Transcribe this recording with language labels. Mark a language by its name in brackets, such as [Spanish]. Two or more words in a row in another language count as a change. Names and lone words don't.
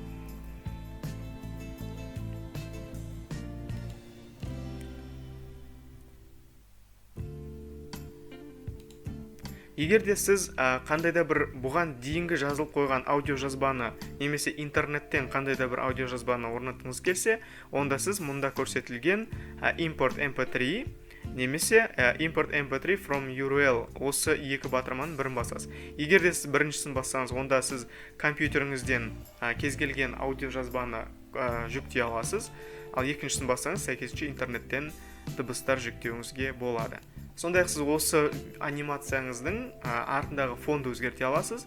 [Kazakh] Егер де сіз қандай да бір бұған дейінгі жазылып қойған аудиожазбаны немесе интернеттен қандай да бір аудиожазбаны орнатқыңыз келсе, онда сіз мұнда көрсетілген [English] import mp3 [Kazakh] немесе [English] import mp3 from URL [Kazakh] осы екі батырманың бірін басасыз. Егер де сіз біріншісін бассаңыз, онда сіз компьютеріңізден кез келген аудиожазбаны жүктей аласыз. ал екіншісін бассаңыз сәйкесінше интернеттен дыбыстар жүктеуіңізге болады. Сондай-ақ сіз осы анимацияңыздың артындағы фонды өзгерте аласыз.